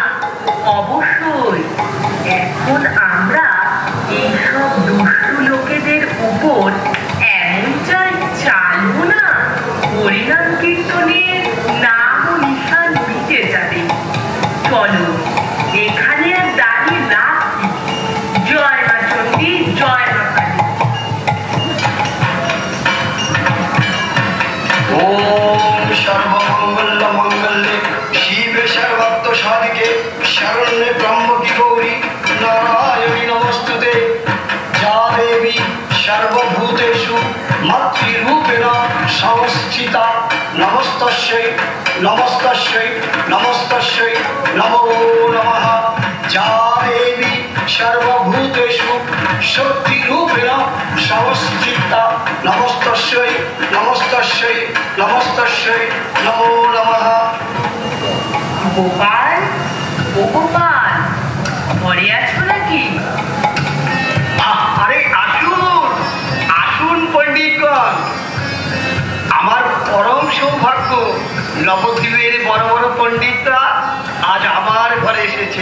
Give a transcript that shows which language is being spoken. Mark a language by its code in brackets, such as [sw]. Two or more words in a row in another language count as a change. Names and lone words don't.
[bn] অবশ্যই এখন আমরা এইসব দুষ্টু লোকেদের উপর এমন চালু না, হরিনাম কীর্তনের নাম ও নিশান মিটে যাবে। চলো এখানে আর দাঁড়িয়ে রাখছি। জয় মা চণ্ডী, জয় মা কালী। [sa] ओम सर्वमंगल मंगल्ये शिवे सर्वार्थ साधिके शरण्ये त्र्यंबके गौरी नारायणी नमस्तुते। या देवी सर्वभूतेषु मातृरूपेण संस्थिता नमस्तस्यै नमस्तस्यै नमस्तस्यै नमो नमः। या देवी सर्वभूतेषु शक्तिरूपेण संस्थिता नमस्तस्यै नमस्तस्यै नमस्तस्यै नमो नमः। [bn] গোপাল, ও গোপাল, ঘরে আছো নাকি? আরে আসুন আসুন পণ্ডিতগণ, আমার পরম সৌভাগ্য নবদ্বীপের বড় বড় পণ্ডিতরা আজ আমার ঘরে এসেছে।